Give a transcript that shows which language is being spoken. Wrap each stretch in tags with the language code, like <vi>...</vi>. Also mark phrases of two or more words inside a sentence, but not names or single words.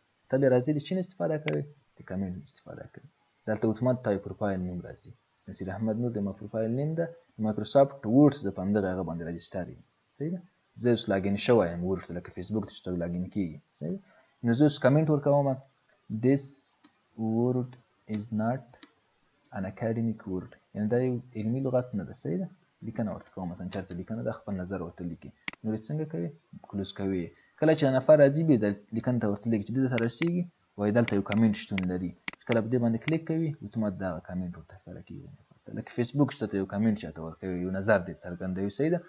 <ps>ته بیا راځې د چی نه استفاده کوې؟ د کمنټ استفاده کوې. دلته اتومات تا یو پروفایل نوم راځي، نصیر احمد نور د ما</ps> <en>profile name</en> <ps>ده، مایکروسافټ ورډز زه په همدغه هغه باندې رجسټر یم، صحیح ده. زه اوس لاګین شوی یم ورډ ته، لکه فیسبوک ته چې څوک لاګین کېږي، صحیح ده. نو زه اوس کمنټ ورکوم،</ps> <en>this word is not an academic word،</en> <ps>یعنې دا یو علمي لغت نه ده، صحیح ده. لیکنه ورته کوم، مثلا چېرته لیکنه ده خپل نظر ورته لیکي، نور یې څنګه کوي؟ کلوز کوي. کله چې نفر راځي بیا د لیکنې ته ورته لیکي چې دې ته رسېږي، وایي دلته یو کمنټ شتون لري. کله په دې باندې کلیک کوي اتومات دغه کمنټ ورته ښکاره کېږي. لکه فیسبوک چې ته یو کمنټ چاته ورکوي، یو نظر دې څرګندوي، صحیح ده.</ps>